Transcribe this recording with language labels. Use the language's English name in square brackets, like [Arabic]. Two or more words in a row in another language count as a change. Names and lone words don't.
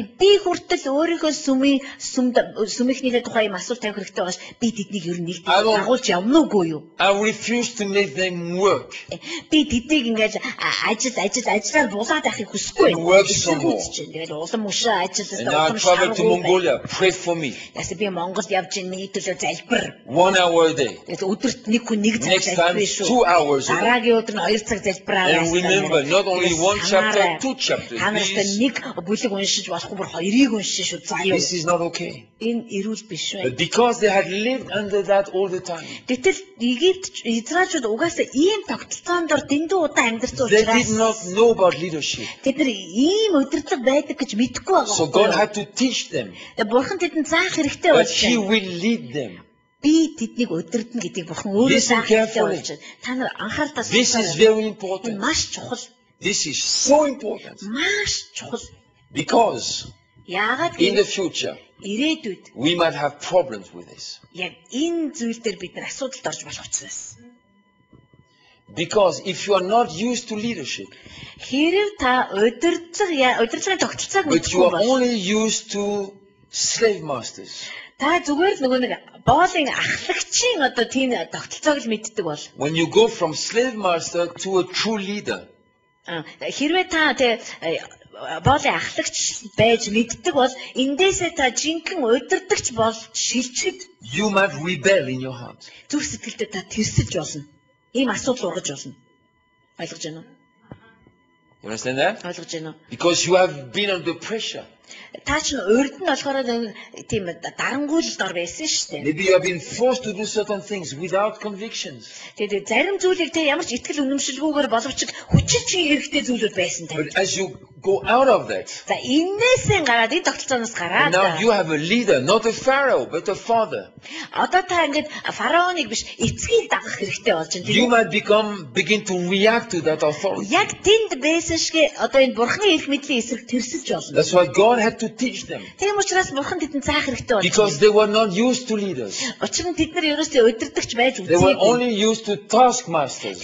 [Mongolian] Би хүртэл өөрийнхөө сүмийнхнийхээ тухай юм асуулт тавих хэрэгтэй байна. Би тэднийг ер нь нэг дагуулж явна уугүй юу? [English] I refuse to make them work. [Mongolian] Би тэднийг ингэж ажиллаад булаад авахыг хүсэхгүй [English] Work [Mongolian] байна. [English] somewhere. [Mongolian] Тэгээд улам ушаа ажиллаж [English] And I travel to Mongolia. Pray for me. [Mongolian] Яс би Монголд явж ийн миний төлөө залбир. [English] 1 hour a day. [Mongolian] Тэгээд өдөрт нэг хүн нэг [English] Next time, 2 hours. [Mongolian] Дараагийн өдөр нь 2 цаг залбираа. [English] And remember, not only 1 chapter, 2 chapters. [Mongolian] Та нарт нэг бүлэг уншиж болохгүй бүр 2-ыг уншиж шүү. Заяа. [English] This is not okay. [Mongolian] Энэ эрүүл биш бай. [English] But because they had lived under that all the time, [Mongolian] Гэтэл Египт Израильчууд угаасаа ийм тогтолцоонд дор дэндүү удаан амьдарсан [English] they did [Mongolian] учраас [English] not know about leadership. [Mongolian] тэд нар ийм удирдлага байдаг гэж мэдэхгүй байгаа. [English] So God had to teach them [Mongolian] Бурхан тэдэнд заах хэрэгтэй [English] that He [Mongolian] болсон. [English] will lead them. [Mongolian] Би тэднийг удирдна гэдгийг Бурхан өөрөө [English] Listen [Mongolian] заах хэрэгтэй [English] carefully. [Mongolian] болж байна. Та нар анхаарал [English] This is [Mongolian] татах. [English] very [Mongolian] Энэ [English] important. [Mongolian] маш чухал. [English] This is so important [Mongolian] Маш чухал. [English] because [Mongolian] Яагаад [English] in the [Mongolian] гэвэл [English] future [Mongolian] ирээдүйд [English] we might have problems with this. [Mongolian] яг энэ зүйл дээр бид нар асуудалд орж болох учраас. [English] Because if you are not used to leadership, [Mongolian] Хэрэг та удирдлагын тогтолцоог [English] but you [Mongolian] мэдгүй [English] are [Mongolian] бол [English] only used to slave masters, [Mongolian] та зүгээр л нөгөө нэг боолын ахлагчийн одоо тийм тогтолцоог л мэддэг бол [English] when you go from slave master to a true leader, [Mongolian] хэрвээ та боолын ахлагч байж мэддэг бол эндээсээ та жинхэнэ удирдагч болж шилжихэд [English] you might rebel in your heart. [Mongolian] зүрх сэтгэлдээ та тэрсэлж болно. Ийм асуудал ургаж болно. Ойлгож байна уу? [English] You understand that? [Mongolian] Ойлгож байна уу? [English] Because you have been under pressure. [Mongolian] Та ч урд нь болохоор тийм дарангуйлалд ор байсан шүү дээ. [English] Maybe you have been forced to do certain things without convictions. [Mongolian] Тэгээд зарим зүйлийг те ямар ч итгэл үнэмшилгүйгээр боловч хүчилж хэрэгтэй зүйлүүд байсан тань. [English] But as you go out of that, [Mongolian] За энээсээ гараад энэ тогтолцооноос гараад [English] now you have a leader, not a pharaoh, but a father. [Mongolian] одоо та ингээд фараоныг биш эцгийг дагах хэрэгтэй болж байна. [English] You [Mongolian] Тийм [English] might begin to react to that authority. [Mongolian] яг тэнд байсан шиг одоо энэ бурхны эрх мэдлийн эсрэг тэрсэлж болно. [English] That's why God had to teach them. [Mongolian] Тийм учраас бурхан тэдэнд заах хэрэгтэй болж [English] Because [Mongolian] байна. [English] they were not used to leaders. [Mongolian] Учир нь тэд нар ерөөсөө удирдахч байж [English] They were [Mongolian] үзээгүй. [English] only used to taskmasters.